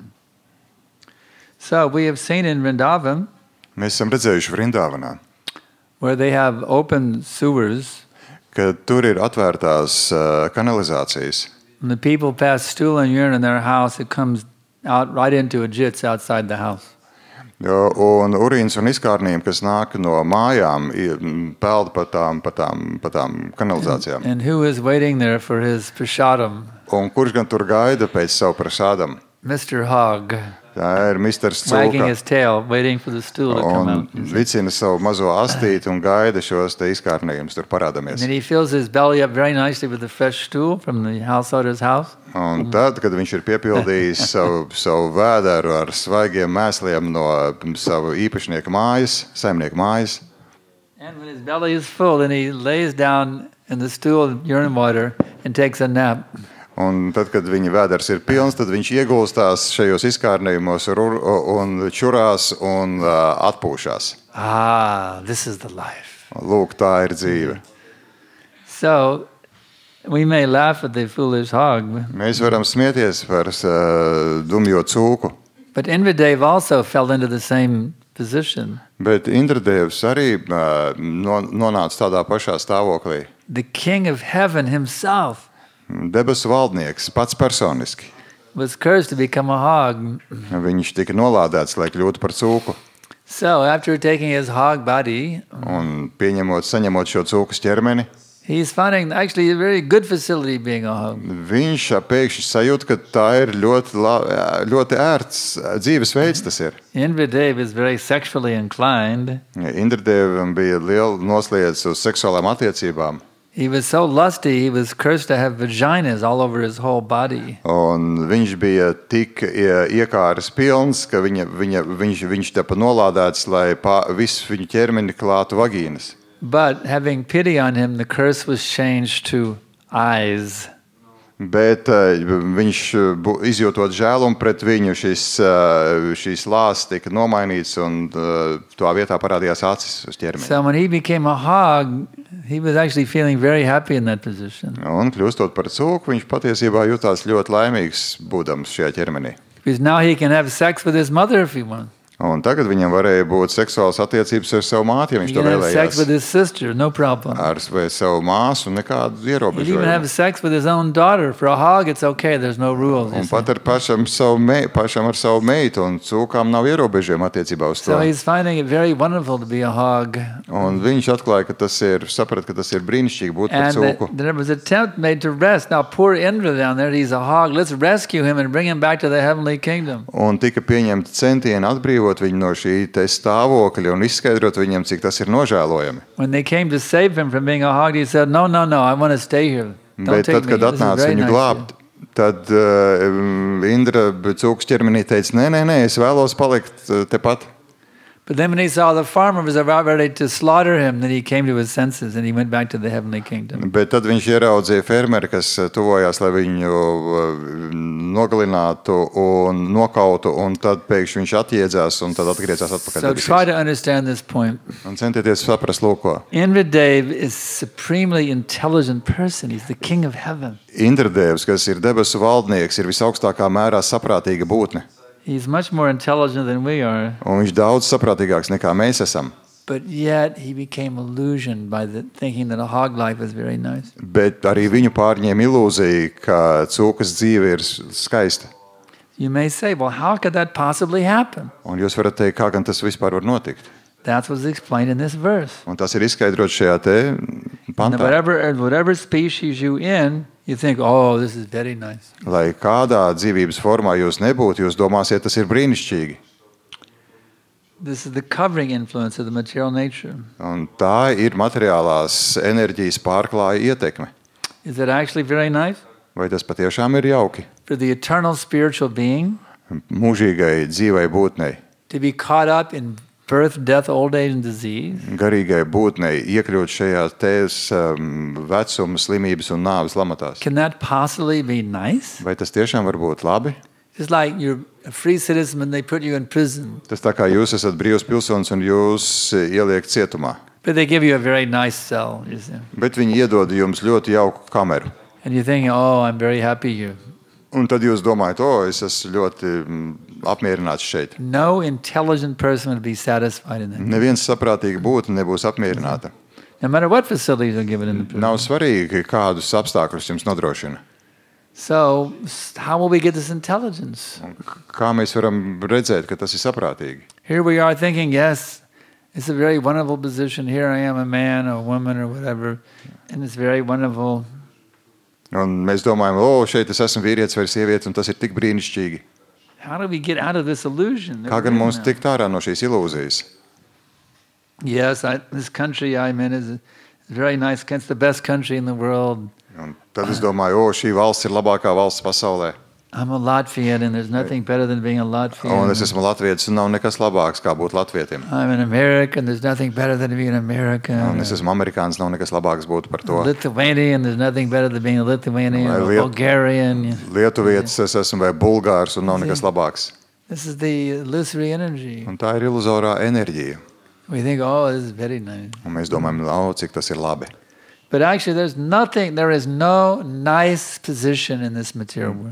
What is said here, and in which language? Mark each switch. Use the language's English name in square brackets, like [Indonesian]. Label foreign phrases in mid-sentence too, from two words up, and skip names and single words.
[English] So we have seen in Vrindavan [Latvian] Mēs esam redzējuši Vrindavanā, [English] where they have open sewers. [Latvian] ka tur ir atvērtās kanalizācijas. [English] When the people pass stool and urine in their house, it comes out right into a jits outside the house. [Latvian] Un urīns un izkārnījumi, kas nāk no mājām, peld pa tām kanalizācijām. [English] And who is waiting there for his prasadam? [Latvian] Un kurš gan tur gaida pēc savu prasādam? [English] Mr. Hog, [Latvian] Tā ir Misters [English] wagging [Latvian] Cūka. [English] his tail, waiting for the stool to come [Latvian] Un [English] out. [Latvian] vicina savu mazo astīti un gaida šos te izkārnījumus tur [English] And [Latvian] parādamies. [English] then he fills his belly up very nicely with the fresh stool from the householder's house. [Latvian] Un tad, kad viņš ir piepildījis savu vēderu ar svaigiem mēsliem no savu īpašnieku mājas, saimnieku mājas, [English] And when his belly is full, then he lays down in the stool urine water and takes a nap. [Latvian] un tad, kad viņa vēders ir pilns, tad viņš iegulstās šajos izkārnījumos un čurās un atpūšās. [English] This is the life. [Latvian] Lūk, tā ir dzīve. [English] So we may laugh at the foolish hog, [Latvian] Mēs varam smieties par dumjo cūku, [English] but Indradev also fell into the same position. [Latvian] bet Indradevs arī nonāca tādā pašā stāvoklī. [English] The king of heaven himself [Latvian] Debesu valdnieks pats personiski. [English] was cursed to become a hog. [Latvian] Viņš tika nolādēts, lai kļūtu par cūku. [English] So after taking his hog body, [Latvian] Un saņemot šo cūkas ķermeni, [English] he's finding actually a very good facility being a hog. [Latvian] viņš pēkšņi sajūt, ka tā ir ļoti ērts dzīvesveids tas ir. [English] Indradev is very sexually inclined. [Latvian] Indradevam bija liela nosliedz uz seksuālām attiecībām. [English] He was so lusty, he was cursed to have vaginas all over his whole body. [Latvian] Un viņš bija tik iekāras pilns, ka viņš tepa nolādēts, lai visu viņu ķermeni klātu vagīnas. [English] But having pity on him, the curse was changed to eyes. [Latvian] Bet viņš izjūtot žēlumu pret viņu, šīs lāsas tika nomainīts un tā vietā parādījās acis uz ķermeni. [English] So when he became a hog, he was actually feeling very happy in that position. [Latvian] Un kļūstot par cūku, viņš patiesībā jutās ļoti laimīgs būdams šajā ķermenī. [English] Because now he can have sex with his mother if he wants. [Latvian] Un tagad viņam varēja būt seksuāls attiecības ar savu māti, ja viņš [English] He to can have sex with [Latvian] vēlējās. [English] his sister, no problem. [Latvian] Ar savu māsu nekādu [English] He can even [Latvian] ierobežojumu. [English] have sex with his own daughter. For a hog, it's okay. There's no rules. you [Latvian] Un [English] see. [Latvian] pat ar pašam ar savu meitu, un cūkām nav ierobežojumi attiecībā uz to. [English] So he's finding it very wonderful to be a hog. [Latvian] Un viņš atklāja, ka saprata, ka tas ir brīnišķīgi būt par [English] And [Latvian] cūku. [English] there was an attempt made to rest. Now, poor Indra down there, he's a hog. Let's rescue him and bring him back to the heavenly kingdom. [Latvian] Un tika pieņemti centieni atbrīvot viņu no šī te stāvokļa un izskaidrot viņam, cik tas ir nožēlojami. [English] When they came to save him from being a hog, he said, no, I want to stay here. Don't [Latvian] Bet [English] take [Latvian] tad, [English] me. [Latvian] kad [English] This is [Latvian] atnāca [English] very [Latvian] viņu [English] nice [Latvian] glābt, tad Indra cūkas ķermenī teica, nē, es vēlos palikt tepat. [English] But then when he saw the farmer was about ready to slaughter him, then he came to his senses and he went back to the heavenly kingdom. [Latvian] Bet tad viņš ieraudzīja fermeri, kas tuvojās, lai viņu nogalinātu un nokautu, un tad pēkšņi viņš atjēdzās un tad atgriezās atpakaļ. [English] So try to understand this point. [Latvian] Un centieties saprast, lūko. [English] Indradev is a supremely intelligent person. He's the king of heaven. [Latvian] Indradevs, kas ir debesu valdnieks, ir visaugstākā mērā saprātīga būtne. [English] He's much more intelligent than we are. [Latvian] Un viņš daudz saprātīgāks nekā mēs esam. [English] But yet he became illusioned by thinking that a hog life is very nice. [Latvian] Bet arī viņu pārņēma ilūzija, ka cūkas dzīve ir skaista. [English] You may say, well, how could that possibly happen? [Latvian] Un jūs varat teikt, kā gan tas vispār var notikt. [English] That's what's explained in this verse. [Latvian] Un tas ir izskaidrots šajā te [English] And [Latvian] pantā. [English] whatever species you in, you think, oh, this is very nice. [Latvian] Lai kādā dzīvības formā jūs nebūtu, jūs domāsiet, tas ir brīnišķīgi. [English] This is the covering influence of the material nature. [Latvian] Un tā ir materiālās enerģijas pārklāja ietekme. [English] Is it actually very nice? [Latvian] Vai tas patiešām ir jauki? [English] For the eternal spiritual being [Latvian] Mūžīgai dzīvai būtnei, [English] to be caught up in birth, death, old age, and disease? [Latvian] garīgai būtnei iekļūt šajā tēs vecuma, slimības un nāves lamatās. [English] Can that possibly be nice? [Latvian] Vai tas tiešām var būt labi? [English] It's like you're a free citizen and they put you in prison. [Latvian] Tas tā kā jūs esat brīvs pilsonis un jūs ieliek cietumā. [English] But they give you a very nice cell, you see. [Latvian] Bet viņi iedod jums ļoti jauku kameru. [English] And you think, oh, I'm very happy here. [Latvian] Un tad jūs domājat, es esmu ļoti apmierināts šeit. [English] No intelligent person would be satisfied in that. [Latvian] Neviens saprātīgi būtu nebūs apmierināta. [English] No matter what facilities are given in the prison. [Latvian] Nav svarīgi, kādus apstākļus jums nodrošina. [English] So how will we get this intelligence? [Latvian] Un kā mēs varam redzēt, ka tas ir saprātīgi? [English] Here we are thinking, yes, it's a very wonderful position. Here I am, a man or a woman or whatever, and it's very wonderful. [Latvian] Un mēs domājam, šeit es esmu vīrietis vai sieviete, un tas ir tik brīnišķīgi. [English] How do we get out of this illusion? [Latvian] Kā gan mums tikt ārā no šīs ilūzijas? [English] Yes, this country I'm in is very nice. It's the best country in the world. [Latvian] Un tad es domāju, šī valsts ir labākā valsts pasaulē. [English] I'm a Latvian, and there's nothing better than being a Latvian. [Latvian] Un es esmu latvietis, un nav nekas labāks, kā būt latvietim. [English] I'm an American, there's nothing better than being an American. [Latvian] Un es esmu amerikānis, nav nekas labāks būt par to. [English] Lithuanian, there's nothing better than being a Lithuanian or Bulgarian. [Latvian] Lietuvietis es esmu vai bulgārs, un nav nekas labāks. [English] This is the illusory energy. [Latvian] Un tā ir iluzorā enerģija. [English] We think, oh, this is very nice. [Latvian] Un mēs domājam, cik tas ir labi. [English] But actually, there is no nice position in this material world.